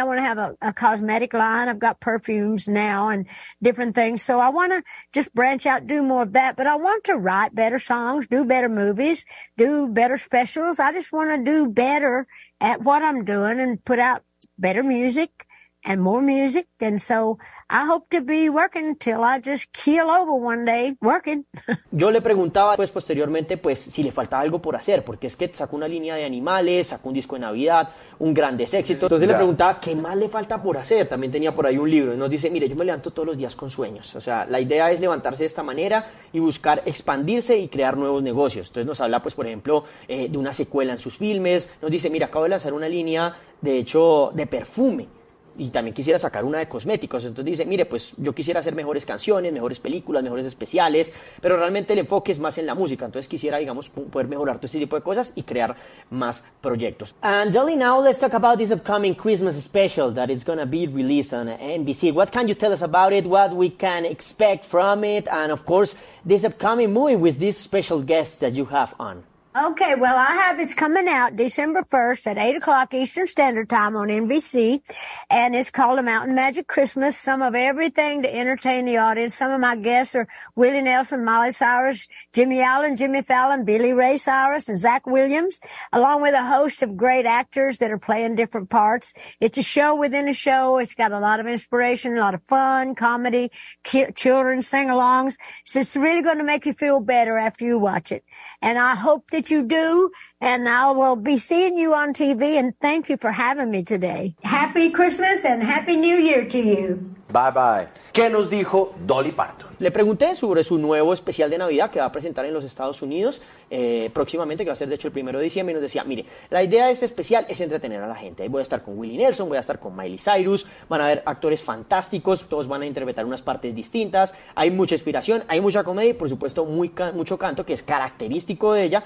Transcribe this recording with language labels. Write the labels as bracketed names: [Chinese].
[English] I want to have a cosmetic line. I've got perfumes now and different things. So I want to just branch out, do more of that. But I want to write better songs, do better movies, do better specials. I just want to do better at what I'm doing and put out better music and more music. And so I hope to be working till I just keel over one day working. [Spanish] Yo le preguntaba pues posteriormente pues si le faltaba algo por hacer, porque es que sacó una línea de animales, sacó un disco de Navidad, un grandes éxito. Entonces le preguntaba qué más le falta por hacer. También tenía por ahí un libro y nos dice, mire, yo me levanto todos los días con sueños. O sea, la idea es levantarse de esta manera y buscar expandirse y crear nuevos negocios. Entonces nos habla pues por ejemplo de una secuela en sus filmes. Nos dice, mira, acabo de lanzar una línea de hecho de perfume. Y también quisiera sacar una de cosméticos. Entonces dice, mire, pues yo quisiera hacer mejores canciones, mejores películas, mejores especiales, pero realmente el enfoque es más en la música. Entonces quisiera, digamos, poder mejorar todo este tipo de cosas y crear más proyectos. [English] And Dolly, now let's talk about this upcoming Christmas special that is going to be released on NBC. What can you tell us about it? What we can expect from it? And of course, this upcoming movie with these special guests that you have on. Okay, well, I have, it's coming out December 1st at 8:00 Eastern Standard Time on NBC, and it's called A Mountain Magic Christmas, some of everything to entertain the audience. Some of my guests are Willie Nelson, Miley Cyrus, Jimmy Allen, Jimmy Fallon, Billy Ray Cyrus, and Zach Williams, along with a host of great actors that are playing different parts. It's a show within a show. It's got a lot of inspiration, a lot of fun, comedy, children sing-alongs. So it's really going to make you feel better after you watch it, and I hope that you do, and I will be seeing you on TV, and thank you for having me today. Happy Christmas and Happy New Year to you. Bye bye. [Spanish] ¿Qué nos dijo Dolly Parton? Le pregunté sobre su nuevo especial de Navidad que va a presentar en los Estados Unidos próximamente, que va a ser de hecho el 1 de diciembre, y nos decía, mire, la idea de este especial es entretener a la gente. Ahí voy a estar con Willie Nelson, voy a estar con Miley Cyrus, van a haber actores fantásticos, todos van a interpretar unas partes distintas, hay mucha inspiración, hay mucha comedia y por supuesto mucho canto, que es característico de ella.